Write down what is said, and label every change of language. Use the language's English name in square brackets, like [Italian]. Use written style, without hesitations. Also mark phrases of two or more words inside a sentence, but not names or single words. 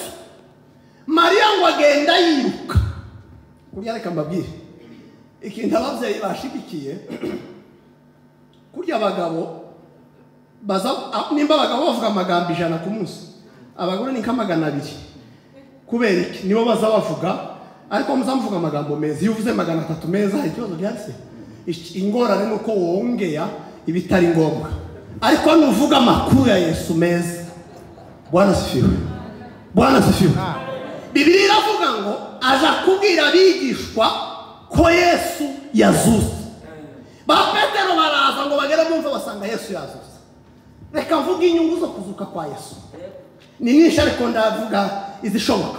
[Rundi] Mariya ngo agenda yiruka. Kurya reka mbabwire ikintu ababyeyi bashigikiye, kurya abagabo baza nimba abagabo bavuga amagambo 100 ku munsi, abagore ni kamagana 2. Kubera iki? Nibo baza bavuga, ariko muzamuvuga amagambo meza. Iyo uvuze 300 meza hari ikibazo byarse. Ingorane nuko wongea ibitari ngombwa, ariko nuvuga amakuru ya Yesu meza. [Swahili] Bwana asifiwe. Bwana asifiwe. [Rundi] Bibiliya iravuga ngo aza kubwira abigishwa ko Yesu yazutse. Ba Petero baraza ngo bagere bumva basanga Yesu yazutse. Reka mvuga inyungu zo kuzuka kwa Yesu. Ni nyinshi ariko ndavuga izishoboka.